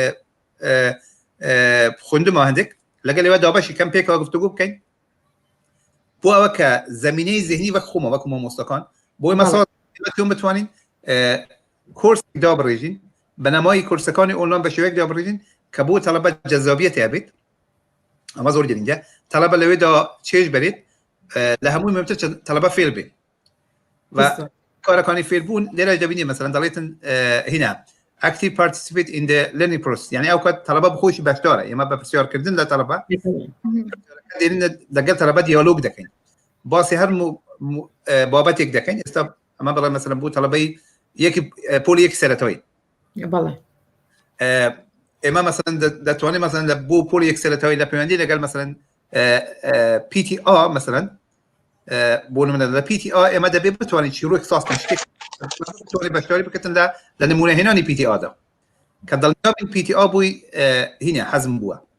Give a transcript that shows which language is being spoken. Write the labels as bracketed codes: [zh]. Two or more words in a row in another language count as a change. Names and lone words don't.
[ckb] خوێندمەوە هەندێک لەگەڵ ئێوە دابەشی کەم پێکەوە گفتوگو بکەین بۆ ئەوە کە زەمینەی ذهنی وەک خۆمە وەکو مامۆستاکان بۆی مەساڵ بتوانین کورسێک دابڕێژین بەنەمای کورسەکانی ئۆنلاین بە شێوەیەک دابڕێژین کە بۆ تەلەبە جەذابیەت هەبێت ئەمە زۆر گرنگە تەلەبە لەوێدا چێژ بەرێت لە هەمووی مهمتر تەلەبە فێر بێت و کارەکانی فێربوون لێرە دەبینی مەسەلەن دەڵێتن هنا [en] active participate in the learning process [ckb] يعني ئەو کات تەلەبە بخۆشی بەشدارە ئێمە بە پرسیارکردن لە تەلەبە لەگەڵ تەلەبە دیالۆگ دەکەین باسی هەر بابەتێک دەکەین ئێستا ئەمە بڵێ مەسەلەن بۆ تەلەبەی یەکی پۆلی یەکی سەرەتایی بەڵێ ئێمە مەسەلەن دەتوانین مەسەلەن بۆ پۆلی یەک سەرەتایی لە پەیوەندی لەگەڵ مەسەلەن PTA مەسەلەن بۆ نمونە لە PTA ئێمە دەبێت بتوانین چیرۆک ساستن شتێک بتوانین بەشداری بکەن لە نمونەهێنانی PTA دا کە دڵنیابین PTA بووی هینە حەزم بووە